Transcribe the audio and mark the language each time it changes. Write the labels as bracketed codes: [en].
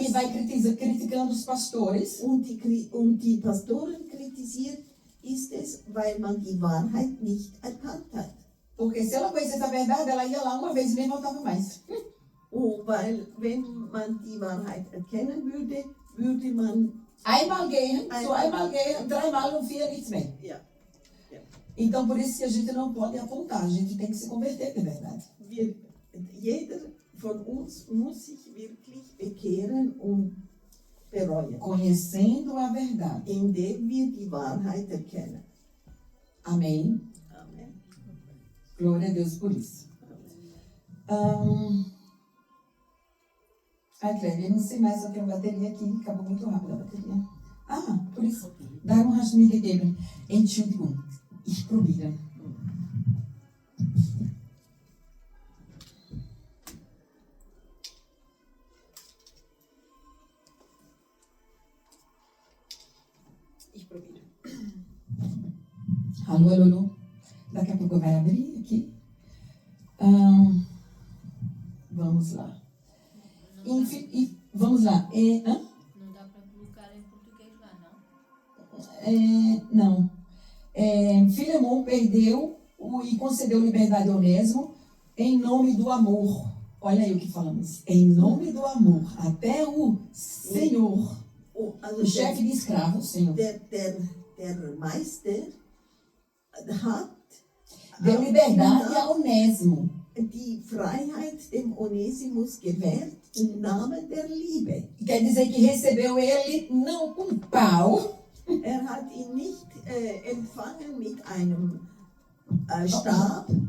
[pt] E vai criticando os pastores. [de] und die Pastoren kritisiert, ist es, weil man die Wahrheit nicht erkannt hat. [pt] Porque se ela conhecesse a verdade, ela ia lá uma vez e nem voltava mais. [de] Oh, weil wenn man die Wahrheit erkennen würde, würde man... Einmal gehen, zweimal gehen, dreimal und vier nichts mehr. Ja, [pt] Então, por isso que a gente não pode apontar, a gente tem que se converter de verdade. [de] jeder von uns muss sich wirklich bekehren und bereuen, [pt] Conhecendo a verdade. [de] indem wir die Wahrheit erkennen. [pt] Amém. [de] Amen. [pt] Glória a Deus por isso. Ai, Clélia, eu não sei mais, só tenho bateria aqui, acabou muito rápido a bateria. Por isso. [de] Darum hast du mir gegeben. Entschuldigung, ich probiere. Ich probiere. [pt] Alô, alô, alô. Daqui a pouco vai abrir aqui. Vamos lá. Vamos lá. Não dá para colocar em português lá, não? Não. Filemon perdeu e concedeu liberdade a Onésimo em nome do amor. Olha aí o que falamos. Em nome do amor. Até o Senhor, [de] Oh, also [pt] o chefe de escravos, Senhor, [de] der Meister hat [pt] deu liberdade a Onésimo. [de] die Freiheit dem Onesimus gewährt im Namen der Liebe. [pt] Quer dizer que recebeu ele não com pau, [de] Hat ihn nicht empfangen mit einem Stab,